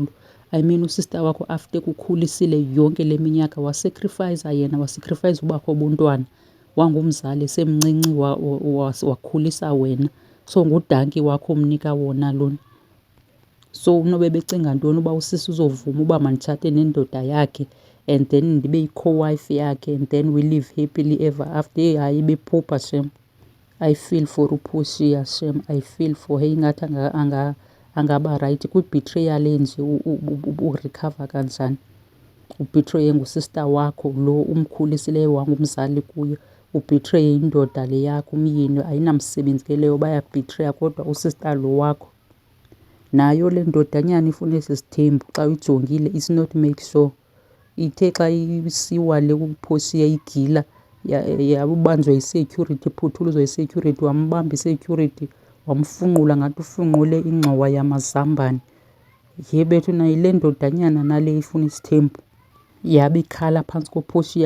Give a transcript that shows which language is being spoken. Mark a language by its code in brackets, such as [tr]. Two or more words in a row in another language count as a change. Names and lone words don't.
[xh] I mean usista wakho after kukhulisile yonke le minyaka wasacrifice yena, wasacrifice ubakho bontwana, wangumzali esemncinci wakhulisa wena. So ngudanki wakho omnika wona lona. So unobe becinga ntoni uba usisi uzovuma uba manditshate nendoda yakhe [en] and then [xh] ndibe yi-co-wife yakhe [en] and then we live happily ever after. [xh] Hey hayi bephupha shem. [en] I feel for uPortia shem, I feel for her. [xh] Ingathi angaba right kwi-betrayal enje urecover kanjani. Ubetray ngusista wakho lo umkhulisileyo wangumzali kuyo, ubetray indoda le yakho umyeni ayinamsebenzi ke leyo, bayabhetraya. Kodwa usista lo wakho nayo le ndodanyana ifuna esi sithembu xa uyijongile [en] it's not make sure. [xh] Ithe xa isiwa le kuPortia igila yabanjwa yi-security, iphuthuluzwa yi-security, wambamba i-security wamfunqula ngathi ufunqule ingxowa yamazambane. Yebethu nayo le ndodanyana nale ifuna isithembu yabe ikhala phantsi koPortia.